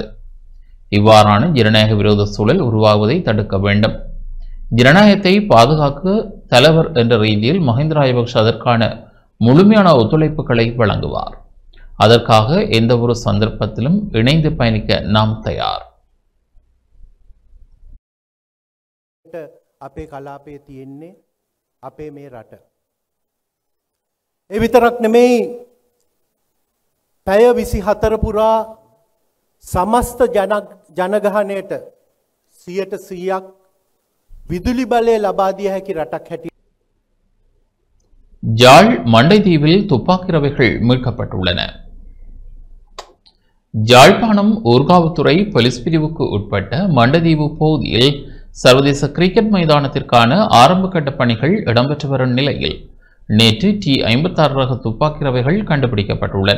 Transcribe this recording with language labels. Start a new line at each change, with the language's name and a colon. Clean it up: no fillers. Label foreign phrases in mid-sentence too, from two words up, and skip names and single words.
Tamil: இவ்வாறான ஜனநாயக விரோத சூழல் உருவாகுவதை தடுக்க வேண்டும். ஜனநாயகத்தை பாதுகாக்க தலைவர் என்ற ரீதியில் மஹிந்த ராஜபக்ஷ அதற்கான முழுமையான ஒத்துழைப்புகளை வழங்குவார். அதற்காக எந்த ஒரு சந்தர்ப்பத்திலும் இணைந்து பயணிக்க நாம் தயார்.
Sinhala: අපේ කලාපයේ තියෙන්නේ අපේ මේ රට. ඒ විතරක් නෙමෙයි පැය 24 පුරා සමස්ත ජනගහනයට 100% විදුලි බලය ලබා දිය හැකි රටක් හැටියට
Tamil: யாழ் மண்டைதீவில் துப்பாக்கி ரவைகள் மீட்கப்பட்டுள்ளன. யாழ்ப்பாணம் ஊர்காவத்துறை போலீஸ் பிரிவுக்கு உட்பட்ட மண்டைதீவு பகுதியில் சர்வதேச கிரிக்கெட் மைதானத்திற்கான ஆரம்ப கட்ட பணிகள் இடம்பெற்று வரும் நிலையில் நேற்று T56 ரக துப்பாக்கி ரவைகள் கண்டுபிடிக்கப்பட்டுள்ளன.